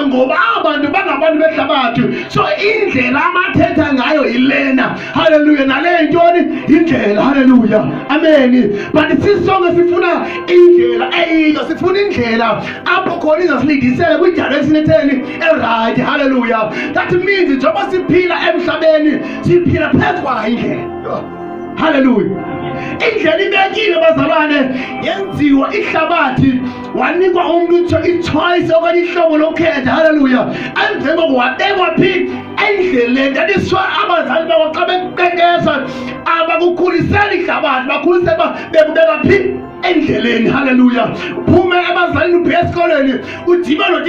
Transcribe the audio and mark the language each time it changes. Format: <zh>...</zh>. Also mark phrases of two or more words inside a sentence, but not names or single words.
<xh>Ngoba abantu bangabantu behlabathi, so indlela amathetha ngayo yilena. Hallelujah. Nale ntoni indlela. Hallelujah. Amen. But sisonke sifuna indlela eyiyo, sifuna indlela apho khona izasilidisela kwi-direction etheni right. Hallelujah.</xh> <en>That means</en> <xh>njengoba siphila emhlabeni siphila phezu kwayo indlela. Hallelujah. Indlela ibekile bazalwane, yenziwa ihlabathi, wanikwa umuntu i-choice okanye ihlobo lokhetha. Hallelujah. Emveni kokuba wabekwa phi endleleni.</xh> <en>That is why</en> <xh>abazali bakho xa bekuqeqesha abakukhuliseli ihlabathi, bakhulisela bebeka phi endleleni. Hallelujah. Uphume ebazalini ubheka esikoleni udibana</xh>